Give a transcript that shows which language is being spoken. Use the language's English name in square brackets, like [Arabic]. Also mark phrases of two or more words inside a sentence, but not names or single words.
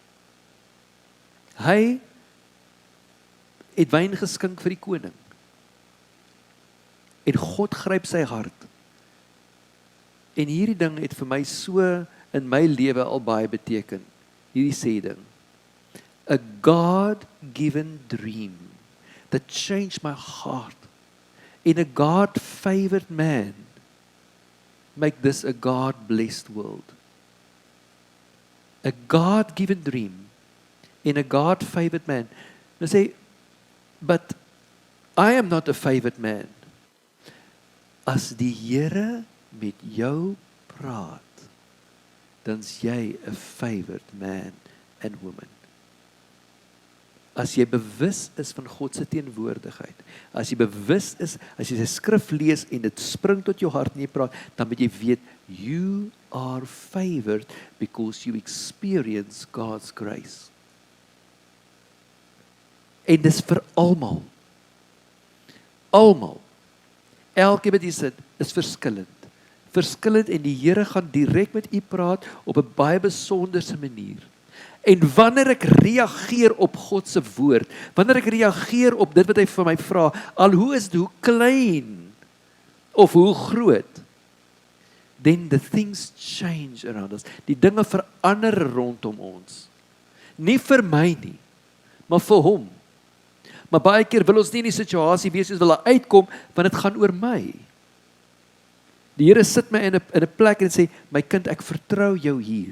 [Afrikaans] Hy het wyn geskink vir die koning, en God gryp sy hart. En hierdie ding het vir my so in my lewe al baie beteken, hierdie sê ding, [English] a God-given dream that changed my heart, in a God-favored man, make this a God-blessed world. A God-given dream, in a God-favored man. [Afrikaans] Nou sê, [English] but I am not a favored man. [Afrikaans] As die Here met jou praat, dan is jy 'n [English] favored man and woman. [Afrikaans] As jy bewus is van God se teenwoordigheid, as jy bewus is, as jy sy skrif lees en dit spring tot jou hart en jy praat, dan moet jy weet, [English] you are favored because you experience God's grace. [Afrikaans] En dis vir almal. Almal. Elkeen wat hier sit, is verskillend. Verskillend, en die Here gaan direk met u praat op 'n baie besonderse manier. En wanneer ek reageer op God se woord, wanneer ek reageer op dit wat hy vir my vra, al hoe is dit, hoe klein of hoe groot, [English] then the things change around us. [Afrikaans] Die dinge verander rondom ons. Nie vir my nie, maar vir hom. Maar baie keer wil ons nie in die situasie wees soos wil hy uitkom, want dit gaan oor my. Die Here sit my in 'n plek en sê, my kind, ek vertrou jou hier.